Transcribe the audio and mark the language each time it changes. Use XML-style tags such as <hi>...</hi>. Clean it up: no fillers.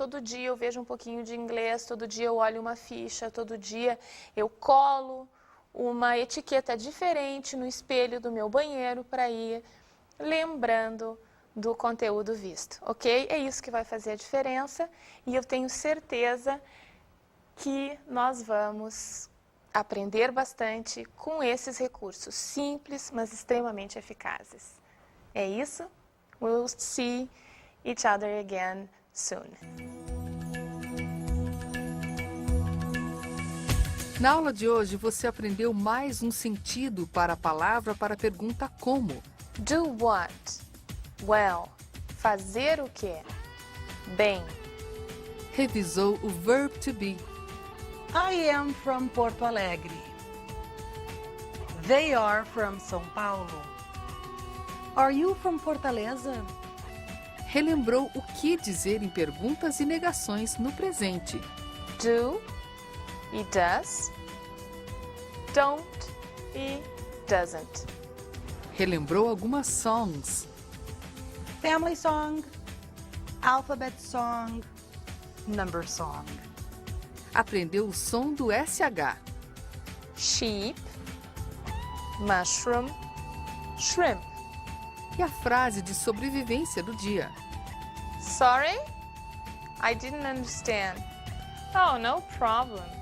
<pt>Todo dia eu vejo um pouquinho de inglês, todo dia eu olho uma ficha, todo dia eu colo uma etiqueta diferente no espelho do meu banheiro para ir lembrando do conteúdo visto, ok? É isso que vai fazer a diferença e eu tenho certeza que nós vamos aprender bastante com esses recursos simples, mas extremamente eficazes. É isso?</pt> <en>We'll see each other again soon.</en> <pt>Na aula de hoje, você aprendeu mais um sentido para a palavra para a pergunta como.</pt> <en>Do what? Well.</en> <pt>Fazer o quê? Bem. Revisou o verb to be.</pt> <en>I am from Porto Alegre. They are from São Paulo. Are you from Fortaleza?</en> <pt>Relembrou o que dizer em perguntas e negações no presente. Do e does. Don't e doesn't. Relembrou algumas songs.</pt> <en>Family song, alphabet song, number song.</en> <pt>Aprendeu o som do SH.</pt> <en>Sheep, mushroom, shrimp.</en> <pt>E a frase de sobrevivência do dia.</pt> <en>Sorry? I didn't understand. Oh, no problem.</en>